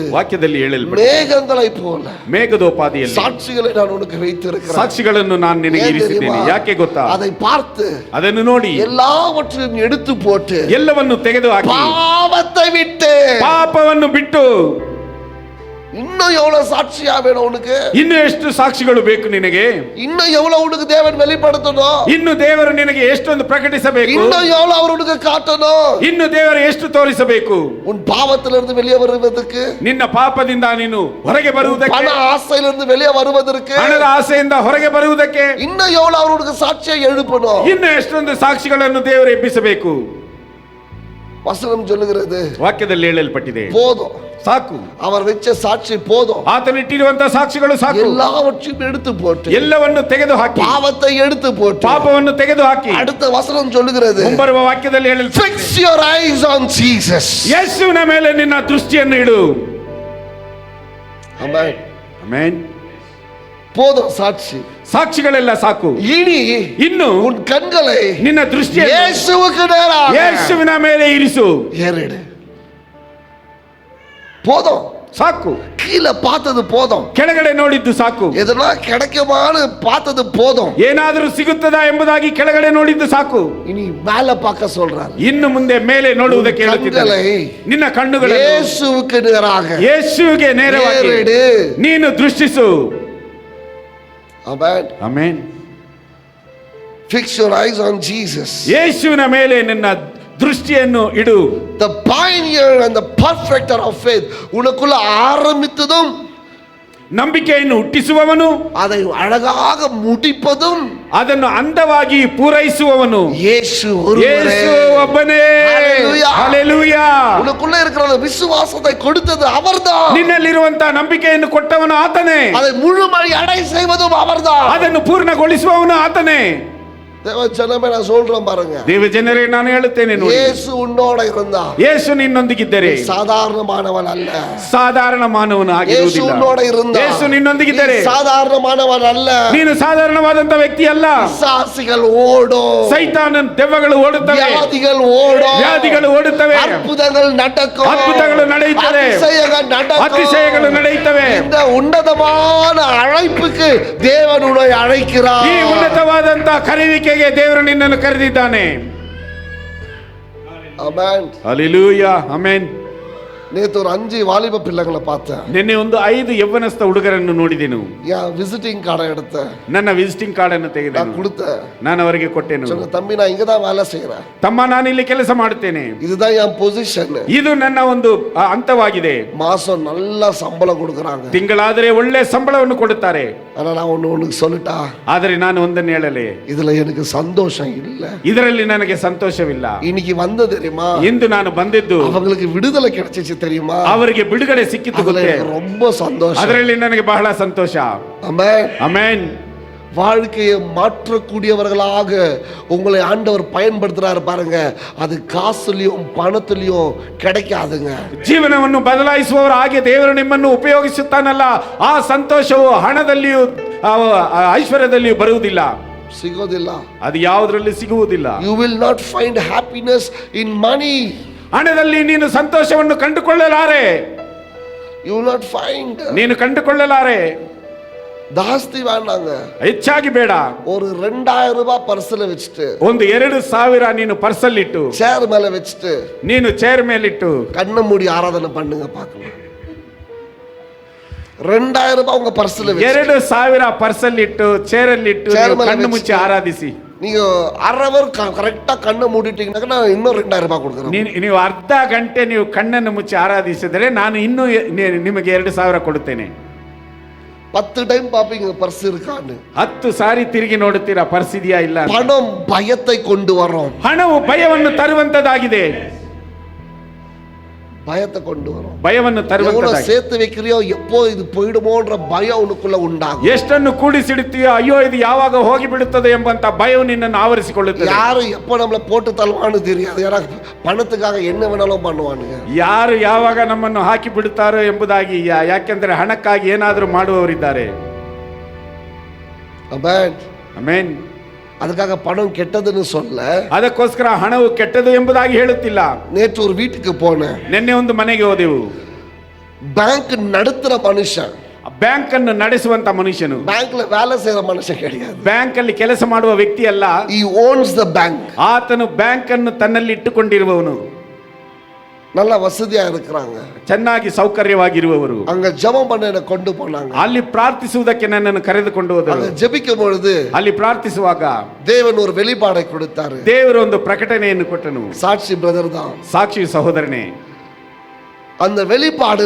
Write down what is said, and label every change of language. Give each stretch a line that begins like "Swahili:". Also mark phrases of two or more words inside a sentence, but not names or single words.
Kannada: ವಾಕ್ಯದಲ್ಲಿ ಹೇಳಲ್ಪಟ್ಟ
Tamil: மேகங்களை போல
Kannada: ಮೇಘದೋಪಾದಿಯಲ್ಲಿ
Tamil: சாட்சிகளை நான் உனக்கு வைத்திருக்கிறேன்.
Kannada: ಸಾಕ್ಷಿಗಳನ್ನು ನಾನು ನಿನಗೆ
Tamil: ஏன்
Kannada: ಇರಿಸಿದ್ದೇನೆ.
Tamil: தெரியுமா?
Kannada: ಯಾಕೆ ಗೊತ್ತಾ?
Tamil: அதை பார்த்து
Kannada: ಅದನ್ನು ನೋಡಿ
Tamil: எல்லாவற்றையும் எடுத்து போட்டு
Kannada: ಎಲ್ಲವನ್ನು ತೆಗೆದು ಹಾಕಿ
Tamil: பாவத்தை விட்டு.
Kannada: ಪಾಪವನ್ನು ಬಿಟ್ಟು
Tamil: இன்னும் எவ்வளவு சாட்சியா வேணும் உனக்கு?
Kannada: ಇನ್ನು ಎಷ್ಟು ಸಾಕ್ಷಿಗಳು ಬೇಕು ನಿನಗೆ?
Tamil: இன்னும் எவ்வளவு உனக்கு தேவன் வெளிப்படுத்தணும்?
Kannada: ಇನ್ನು ದೇವರು ನಿನಗೆ ಎಷ್ಟೊಂದು ಪ್ರಕಟಿಸಬೇಕು?
Tamil: இன்னும் எவ்வளவு அவர் உனக்கு காட்டணும்?
Kannada: ಇನ್ನು ದೇವರು ಎಷ್ಟು ತೋರಿಸಬೇಕು?
Tamil: உன் பாவத்திலிருந்து வெளியே வருவதற்கு,
Kannada: ನಿನ್ನ ಪಾಪದಿಂದ ನೀನು ಹೊರಗೆ
Tamil: பண
Kannada: ಬರುವುದಕ್ಕೆ,
Tamil: ஆசையிலிருந்து வெளியே வருவதற்கு
Kannada: ಹಣದ ಆಸೆಯಿಂದ ಹೊರಗೆ ಬರುವುದಕ್ಕೆ
Tamil: இன்னும் எவ்வளவு அவர் உனக்கு சாட்சியை எழுப்பணும்?
Kannada: ಇನ್ನು ಎಷ್ಟೊಂದು ಸಾಕ್ಷಿಗಳನ್ನು ದೇವರು ಎಬ್ಬಿಸಬೇಕು?
Tamil: வசனம் சொல்லுகிறது,
Kannada: ವಾಕ್ಯದಲ್ಲಿ ಹೇಳಲ್ಪಟ್ಟಿದೆ,
Tamil: போதும்,
Kannada: ಸಾಕು.
Tamil: அவர் வச்ச சாட்சி போதும்.
Kannada: ಆತನಿಟ್ಟಿರುವಂತಹ ಸಾಕ್ಷಿಗಳು ಸಾಕು.
Tamil: எல்லாவற்றையும் எடுத்து போட்டு,
Kannada: ಎಲ್ಲವನ್ನು ತೆಗೆದು ಹಾಕಿ,
Tamil: பாவத்தை எடுத்து போட்டு,
Kannada: ಪಾಪವನ್ನು ತೆಗೆದು ಹಾಕಿ.
Tamil: அடுத்த வசனம் சொல்லுகிறது,
Kannada: ಮುಂಬರುವ ವಾಕ್ಯದಲ್ಲಿ ಹೇಳಲ್ಪಟ್ಟಿದೆ,
English: fix your eyes on Jesus.
Kannada: ಯೇಸುವಿನ ಮೇಲೆ ನಿನ್ನ ದೃಷ್ಟಿಯನ್ನು ಇಡು.
Tamil: ஆமென்.
Kannada: ಆಮೆನ್.
Tamil: போதும் சாட்சி.
Kannada: ಸಾಕ್ಷಿಗಳೆಲ್ಲ ಸಾಕು.
Tamil: இனி
Kannada: ಇನ್ನು
Tamil: உன் கண்களை
Kannada: ನಿನ್ನ ದೃಷ್ಟಿಯನ್ನು
Tamil: இயேசுவுக்கு நேராக
Kannada: ಯೇಸುವಿನ ಮೇಲೆ ಇರಿಸು.
Tamil: ஏறிடு. போதும்,
Kannada: ಸಾಕು.
Tamil: கீழே பார்த்தது போதும்,
Kannada: ಕೆಳಗಡೆ ನೋಡಿದ್ದು ಸಾಕು.
Tamil: எதனா கிடைக்குமான்னு பார்த்தது போதும்.
Kannada: ಏನಾದರೂ ಸಿಗುತ್ತದಾ ಎಂಬುದಾಗಿ ಕೆಳಗಡೆ ನೋಡಿದ್ದು ಸಾಕು.
Tamil: இனி மேல பார்க்க சொல்றாரு.
Kannada: ಇನ್ನು ಮುಂದೆ ಮೇಲೆ ನೋಡುವುದಕ್ಕೆ ಹೇಳುತ್ತಿದ್ದಾನೆ. ನಿನ್ನ ಕಣ್ಣುಗಳನ್ನು
Tamil: இயேசுவுக்கு நேராக
Kannada: ಯೇಸುವಿಗೆ ನೇರವಾಗಿ
Tamil: ஏறிடு.
Kannada: ನೀನು ದೃಷ್ಟಿಸು.
Tamil: ஆமென்.
Kannada: ಆಮೆನ್.
English: Fix your eyes on Jesus.
Kannada: ಯೇಸುವಿನ ಮೇಲೆ ನಿನ್ನ ದೃಷ್ಟಿಯನ್ನು ಇಡು.
English: The pioneer and the perfecter of faith.
Tamil: உனக்குள்ள ஆரம்பித்ததும்,
Kannada: ನಂಬಿಕೆಯನ್ನು ಹುಟ್ಟಿಸುವವನು,
Tamil: அதை அழகாக முடிப்பதும்
Kannada: ಅದನ್ನು ಅಂದವಾಗಿ ಪೂರೈಸುವವನು
Tamil: இயேசு ஒருவரே.
Kannada: ಯೇಸು ಒಬ್ಬನೇ.
English: Hallelujah.
Kannada: ಹಲ್ಲೆಲೂಯಾ.
Tamil: உனக்குள்ள இருக்கிற அந்த விசுவாசத்தை கொடுத்தது அவர்தான்.
Kannada: ನಿನ್ನಲ್ಲಿರುವಂತಹ ನಂಬಿಕೆಯನ್ನು ಕೊಟ್ಟವನು ಆತನೇ.
Tamil: அதை முழுமை அடை செய்வதும் அவர்தான்.
Kannada: ಅದನ್ನು ಪೂರ್ಣಗೊಳಿಸುವವನು ಆತನೇ.
Tamil: தேவ ஜனமே, நான் சொல்றேன் பாருங்க,
Kannada: ದೇವ ಜನರೇ, ನಾನು ಹೇಳುತ್ತೇನೆ ನೋಡಿ,
Tamil: இயேசு உன்னோட இருந்தா
Kannada: ಯೇಸು ನಿನ್ನೊಂದಿಗಿದ್ದರೆ
Tamil: சாதாரணமானவன் அல்ல.
Kannada: ಸಾಧಾರಣ ಮಾನವನು
Tamil: இயேசு
Kannada: ಆಗಿರುವುದಿಲ್ಲ.
Tamil: உன்னோட இருந்தா
Kannada: ಯೇಸು ನಿನ್ನೊಂದಿಗಿದ್ದರೆ
Tamil: சாதாரணமானவன் அல்ல.
Kannada: ನೀನು ಸಾಧಾರಣವಾದಂತ ವ್ಯಕ್ತಿ ಅಲ್ಲ.
Tamil: பிசாசுகள் ஓடும்,
Kannada: ಸೈತಾನನ ದೆವ್ವಗಳು ಓಡುತ್ತವೆ,
Tamil: வியாதிகள் ஓடும்,
Kannada: ವ್ಯಾಧಿಗಳು ಓಡುತ್ತವೆ,
Tamil: அற்புதங்கள் நடக்கும்,
Kannada: ಅದ್ಭುತಗಳು ನಡೆಯುತ್ತವೆ,
Tamil: அதிசயங்கள் நடக்கும்.
Kannada: ಅತಿಶಯಗಳು ನಡೆಯುತ್ತವೆ.
Tamil: இந்த உன்னதமான அழைப்புக்கு தேவன் உன்னை அழைக்கிறார்.
Kannada: ಈ ಉನ್ನತವಾದಂತ ಕರೆಯುವಿಕೆಗೆ ದೇವರು ನಿನ್ನನ್ನು ಕರೆದಿದ್ದಾನೆ.
Tamil: ஆமென்.
Kannada: ಹಲ್ಲೆಲೂಯಾ. ಆಮೆನ್.
Tamil: நேத்து ஒரு 5 வாலிப பிள்ளைங்களை பார்த்தேன்.
Kannada: ನಿನ್ನೆ ಒಂದು 5 ಯೌವನಸ್ಥ ಹುಡುಗರನ್ನು ನೋಡಿದೆನು.
Tamil: என்
English: visiting card
Tamil: எடுத்தேன்.
Kannada: ನನ್ನ
English: visiting card
Kannada: ಅನ್ನು ತೆಗೆದೆ
Tamil: நான் கொடுத்தேன்.
Kannada: ನಾನು ಅವರಿಗೆ ಕೊಟ್ಟೆನು.
Tamil: சொன்ன தம்பி நான் இங்க தான் வேலை செய்யறேன்.
Kannada: ತಮ್ಮ ನಾನು ಇಲ್ಲಿ ಕೆಲಸ ಮಾಡುತ್ತೇನೆ.
Tamil: இதுதான் என் பொசிஷன்.
Kannada: ಇದು ನನ್ನ ಒಂದು ಹಂತವಾಗಿದೆ.
Tamil: மாசம் நல்ல சம்பளம் கொடுக்கறாங்க.
Kannada: ತಿಂಗಳಾದರೆ ಒಳ್ಳೆ ಸಂಬಳವನ್ನು ಕೊಡುತ್ತಾರೆ.
Tamil: ஆனா நான் ஒன்னு சொல்லட்டா?
Kannada: ಆದರೆ ನಾನು ಒಂದನ್ನು ಹೇಳಲೇ,
Tamil: இதுல எனக்கு சந்தோஷம் இல்ல.
Kannada: ಇದರಲ್ಲಿ ನನಗೆ ಸಂತೋಷವಿಲ್ಲ.
Tamil: இன்னைக்கு வந்து தெரியுமா?
Kannada: ಇಂದು ನಾನು ಬಂದಿದ್ದು
Tamil: அவங்களுக்கு விடுதலை கிடைச்சிச்சு தெரியுமா?
Kannada: ಅವರಿಗೆ ಬಿಡುಗಡೆ ಸಿಕ್ಕಿತು ಗೊತ್ತೇ?
Tamil: ரொம்ப சந்தோஷம்.
Kannada: ಅದರಲ್ಲಿ ನನಗೆ ಬಹಳ ಸಂತೋಷ.
Tamil: ஆமென்.
Kannada: ಆಮೆನ್.
Tamil: வாழ்க்கையை மாற்றக்கூடியவர்களாக உங்களை ஆண்டவர் பயன்படுத்துறாரு பாருங்க. அது காசுலயும் பணத்திலயும் கிடைக்காதுங்க.
Kannada: ಜೀವನವನ್ನು ಬದಲಾಯಿಸುವವರು ಹಾಗೆ ದೇವರು ನಿಮ್ಮನ್ನು ಉಪಯೋಗಿಸುತ್ತಾನಲ್ಲ, ಆ ಸಂತೋಷವು ಹಣದಲ್ಲಿಯೂ ಐಶ್ವರ್ಯದಲ್ಲಿಯೂ ಬರುವುದಿಲ್ಲ, ಸಿಗೋದಿಲ್ಲ. ಅದು ಯಾವುದರಲ್ಲಿ ಸಿಗುವುದಿಲ್ಲ.
English: You will not find happiness in money.
Kannada: ಹಣದಲ್ಲಿ ನೀನು ಸಂತೋಷವನ್ನು ಕಂಡುಕೊಳ್ಳಲಾರೆ.
English: You will not find.
Kannada: ನೀನು ಕಂಡುಕೊಳ್ಳಲಾರೆ.
Tamil: ಜಾಸ್ತಿ வேண்டாங்க.
Kannada: ಹೆಚ್ಚಾಗಿ ಬೇಡ.
Tamil: ஒரு 2000 ரூபாய் பர்ஸ்ல வச்சிட்டு, ಒಂದು 2000 ನೀನು ಪರ್ಸಲ್ಲಿ ಇಟ್ಟು, சேர் மேல வச்சிட்டு, ನೀನು ಚೇರ್ ಮೇಲಿಟ್ಟು கண்ண மூடி ஆராதனை பண்ணுங்க பார்க்கலாம். 2000 ரூபாய் உங்க பர்ஸ்ல வச்சிட்டு,
Kannada: 2000 ಪರ್ಸಲ್ಲಿ ಇಟ್ಟು, ಚೇರಲ್ಲಿ ಇಟ್ಟು ಕಣ್ಣು ಮುಚ್ಚಿ ಆರಾಧಿಸಿ.
Tamil: நீங்க அரை அவர் கரெக்டா கண்ணை மூடிட்டீங்கன்னா நான் இன்னும் 2000 ரூபாய் கொடுக்குறேன்.
Kannada: ನೀವು ಅರ್ಧ ಗಂಟೆ ನೀವು ಕಣ್ಣನ್ನು ಮುಚ್ಚಿ ಆರಾಧಿಸಿದರೆ ನಾನು ಇನ್ನೂ ನಿಮಗೆ 2000 ಕೊಡುತ್ತೇನೆ.
Tamil: 10 டைம் பாப்பீங்க பர்ஸ் இருக்கான்னு.
Kannada: 10 ಸಾರಿ ತಿರುಗಿ ನೋಡುತ್ತೀರಾ ಪರ್ಸ್ ಇದೆಯಾ ಇಲ್ಲ.
Tamil: பணம் பயத்தை கொண்டு வரும்.
Kannada: ಹಣವು ಭಯವನ್ನು ತರುವಂತದಾಗಿದೆ.
Tamil: பயத்தை கொண்டு வரும்.
Kannada: ಭಯವನ್ನು ತರುವಂತದಾಗಿದೆ.
Tamil: சேர்த்து வைக்கிறியோ எப்போ இது போய்டுமோன்ற பயம் உனக்குள்ள உண்டாகும்.
Kannada: ಎಷ್ಟನ್ನು ಕೂಡಿಸಿಡುತ್ತೀಯೋ ಅಯ್ಯೋ ಇದು ಯಾವಾಗ ಹೋಗಿ ಬಿಡುತ್ತದೆ ಎಂಬಂತ ಭಯವು ನಿನ್ನನ್ನು ಆವರಿಸಿಕೊಳ್ಳುತ್ತದೆ.
Tamil: ಯಾರು எப்போ நம்மள போட்டு தள்ளுவான்னு தெரியாது. யாரா பணத்துக்காக என்ன வேணாலும் பண்ணுவானுங்க.
Kannada: ಯಾರು ಯಾವಾಗ ನಮ್ಮನ್ನು ಹಾಕಿ ಬಿಡುತ್ತಾರೋ ಎಂಬುದಾಗಿ, ಯಾಕೆಂದರೆ ಹಣಕ್ಕಾಗಿ ಏನಾದರೂ ಮಾಡುವವರಿದ್ದಾರೆ. ಆಮೆನ್. ಆಮೆನ್.
Tamil: அதுக்காக பணம் கெட்டதுன்னு சொல்ல,
Kannada: ಅದಕ್ಕೋಸ್ಕರ ಹಣವು ಕೆಟ್ಟದು ಎಂಬುದಾಗಿ ಹೇಳುತ್ತಿಲ್ಲ.
Tamil: நேற்று ஒரு வீட்டுக்கு போனேன்.
Kannada: ನಿನ್ನೆ ಒಂದು ಮನೆಗೆ ಹೋದೆವು.
Tamil: ಬ್ಯಾಂಕ್ நடத்துற மனுஷன்,
Kannada: ಬ್ಯಾಂಕ್ ಅನ್ನು ನಡೆಸುವಂತ ಮನುಷ್ಯನು,
Tamil: ಬ್ಯಾಂಕ್ல வேலை செய்யற ಮನುಷ್ಯன் கிடையாது.
Kannada: ಬ್ಯಾಂಕ್ ಅಲ್ಲಿ ಕೆಲಸ ಮಾಡುವ ವ್ಯಕ್ತಿ ಅಲ್ಲ.
English: he owns the bank.
Kannada: ಆತನು ಬ್ಯಾಂಕ್ ಅನ್ನು ತನ್ನಲ್ಲಿ ಇಟ್ಟುಕೊಂಡಿರುವವನು.
Tamil: நல்ல வசதியா இருக்கிறாங்க,
Kannada: ಚೆನ್ನಾಗಿ ಸೌಕರ್ಯವಾಗಿರುವವರು.
Tamil: அங்க ஜெபம் பண்ண என்ன கொண்டு போனாங்க.
Kannada: ಅಲ್ಲಿ ಪ್ರಾರ್ಥಿಸುವುದಕ್ಕೆ ನನ್ನನ್ನು ಕರೆದುಕೊಂಡು ಹೋದರು.
Tamil: அங்க ஜெபிக்கும் பொழுது
Kannada: ಅಲ್ಲಿ ಪ್ರಾರ್ಥಿಸುವಾಗ
Tamil: தேவன் ஒரு வெளிப்பாடை கொடுத்தாரு.
Kannada: ದೇವರು ಒಂದು ಪ್ರಕಟಣೆಯನ್ನು ಕೊಟ್ಟನು.
Tamil: சாட்சி பிரதர் தான்,
Kannada: ಸಾಕ್ಷಿ ಸಹೋದರನೇ.
Tamil: அந்த வெளிப்பாடுல